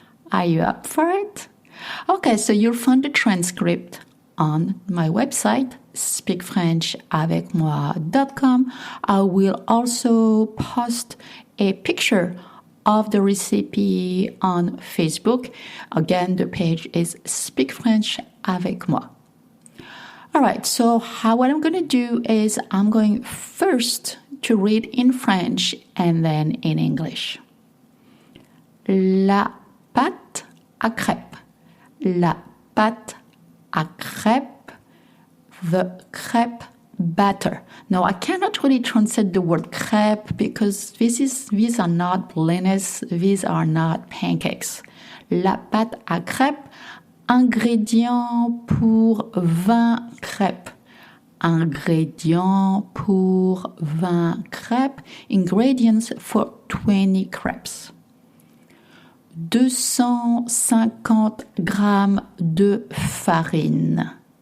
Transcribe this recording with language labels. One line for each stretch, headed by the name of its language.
English: Are you up for it? Okay, so you'll find the transcript on my website, speakfrenchavecmoi.com. I will also post a picture of the recipe on Facebook. Again, the page is Speak French avec moi. All right, so what I'm going to do is I'm going first to read in French and then in English.
French: La pâte à crêpes. La pâte à crêpes.
English: The crepe batter. Now, I cannot really translate the word crepe because these are not blinis, these are not pancakes.
French: La pâte à crêpes. Ingrédients pour 20 crêpes. Ingrédients pour 20 crêpes.
English: Ingredients for 20 crêpes.
French: 250 grammes de farine.